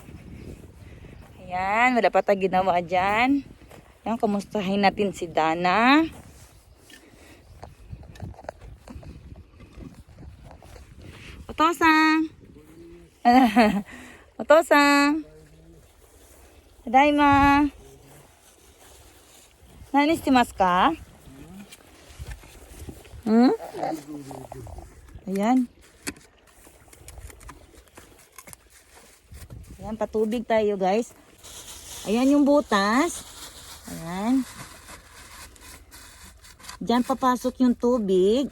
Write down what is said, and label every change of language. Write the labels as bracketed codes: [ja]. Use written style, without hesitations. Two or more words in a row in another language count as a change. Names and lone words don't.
[tl] Ayan, wala pa tayong ginawa dyan. Ayan, kumustahin natin si Dana. Otosang! Otosang! Tadaima! [ja] 何してますか? Ayan. [tl] Ayan, patubig tayo guys. Ayan yung butas. Ayan. Diyan papasok yung tubig.